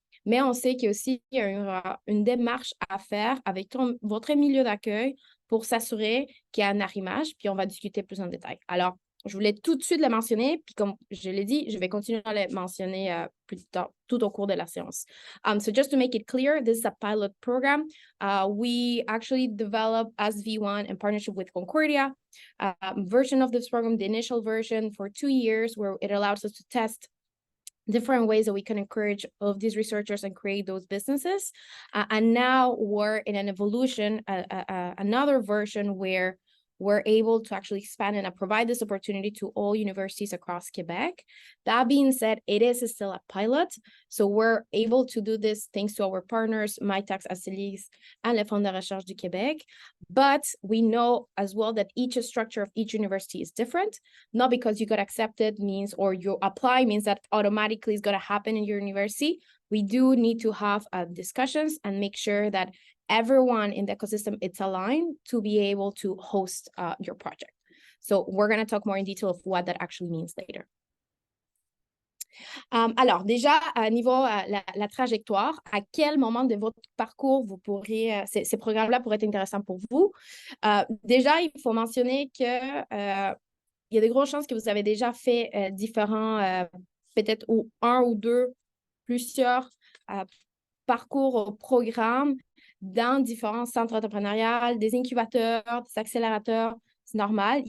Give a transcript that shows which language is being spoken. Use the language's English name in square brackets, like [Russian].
[French] Mais on sait qu'il y a aussi une démarche à faire avec votre milieu d'accueil pour s'assurer qu'il y a un arrimage, puis on va discuter plus en détail. Alors, je voulais tout de suite le mentionner, puis comme je l'ai dit, je vais continuer à le mentionner plus tard, tout au cours de la séance. [English] So just to make it clear, this is a pilot program. We actually developed as V1 in partnership with Concordia, version of this program, the initial version for 2 years, where it allows us to test different ways that we can encourage all of these researchers and create those businesses. And now we're in an evolution, another version where we're able to actually expand and provide this opportunity to all universities across Quebec. That being said, it is still a pilot. So we're able to do this thanks to our partners, Mitax, Axelis, and Le Fonds de recherche du Québec. But we know as well that each structure of each university is different. Not because you got accepted means, or you apply means that automatically is going to happen in your university. We do need to have discussions and make sure that everyone in the ecosystem, it's aligned to be able to host your project. So we're going to talk more in detail of what that actually means later. [French] Alors, déjà, à niveau la trajectoire, à quel moment de votre parcours vous pourriez, ces programmes-là pourraient être intéressants pour vous? Déjà, il faut mentionner que il y a de grosses chances que vous avez déjà fait différents, peut-être un ou deux, plusieurs parcours, programmes dans différents centres entrepreneuriaux, des incubateurs, des accélérateurs. C'est normal.